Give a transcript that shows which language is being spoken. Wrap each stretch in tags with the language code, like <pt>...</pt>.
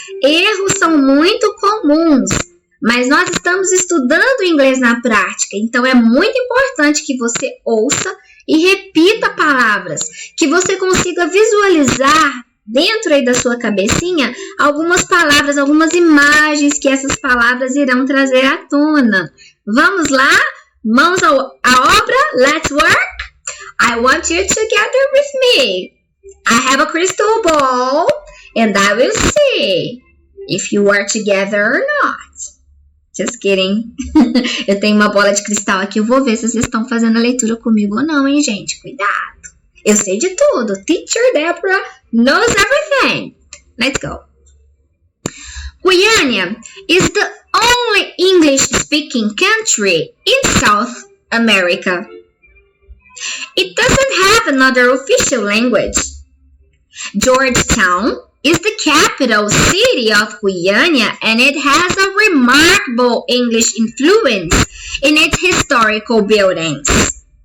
<pt>Erros são muito comuns, mas nós estamos estudando inglês na prática, então é muito importante que você ouça e repita palavras, que você consiga visualizar dentro aí da sua cabecinha algumas palavras, algumas imagens que essas palavras irão trazer à tona. Vamos lá? Mãos à obra?</pt> <en>Let's work! I want you together with me. I have a crystal ball and I will see if you are together or not. Just kidding.</en> <pt>Eu tenho uma bola de cristal aqui, eu vou ver se vocês estão fazendo a leitura comigo ou não, hein, gente? Cuidado. Eu sei de tudo.</pt> <en>Teacher Deborah knows everything. Let's go. Guyana is the only English-speaking country in South America. It doesn't have another official language. Georgetown is the capital city of Guyana, and it has a remarkable English influence in its historical buildings.</en>